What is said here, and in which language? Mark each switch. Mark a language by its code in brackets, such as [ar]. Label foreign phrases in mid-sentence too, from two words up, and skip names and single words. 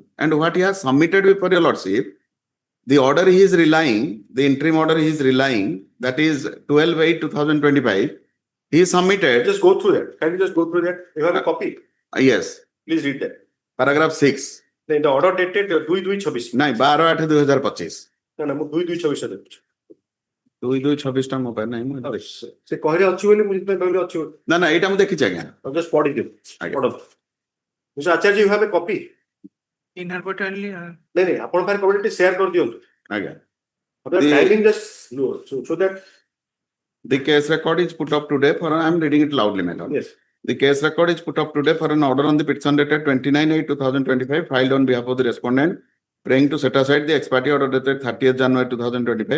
[en] And what he has submitted before your lordship, the order he is relying, the interim order he is relying, that is 12/8/2025, he submitted. Just go through that. Can you just go through that? You have a copy. Yes. Please read that. Paragraph 6. Then the order dated 2/2/26. [or] ନାଇଁ 12/8/2025 ନା ନା ମୁଁ 2/2/26 ଦେଖୁଛି। 2/2/26 ଟା ମୋ ପାଖରେ ନାହିଁ ମୁଁ ଏଇଟା ଦେଖିଛି। ସେ କହିଲେ ଅଛି ବୋଲି ମୁଁ ସେଥିପାଇଁ କହିଲି ଅଛି ବୋଲି। ନା ନା ଏଇଟା ମୁଁ ଦେଖିଛି ଆଜ୍ଞା। ଜଷ୍ଟ ପଢି ଦିଅ। ପଢନ୍ତୁ। [en] Mr. Acharya, you have a copy? Inadvertently, [hi] नहीं नहीं [or] ଆପଣ ପାଖରେ [en] copy share [or] କରି ଦିଅନ୍ତୁ। ଆଜ୍ଞା। [en] Timing just so that the case record is put up today for, I am reading it loudly, my lord. yes. The case record is put up today for an order on the petition dated 29/8/2025 filed on behalf of the respondent, praying to set aside the ex parte order dated 30th January 2025.